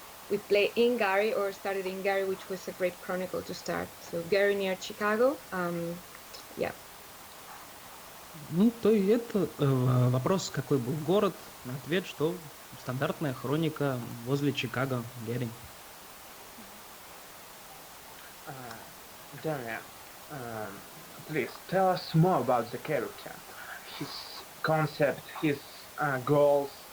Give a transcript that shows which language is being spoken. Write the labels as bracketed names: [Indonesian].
[English] We play in Gary or started in Gary, which was a great chronicle to start. So Gary near Chicago. Yeah. [Russian] Ну, то и это вопрос, какой был город. Ответ, что стандартная хроника возле Чикаго, Гэри. [English] Dhaunae, please tell us more about the character, his concept, his goals.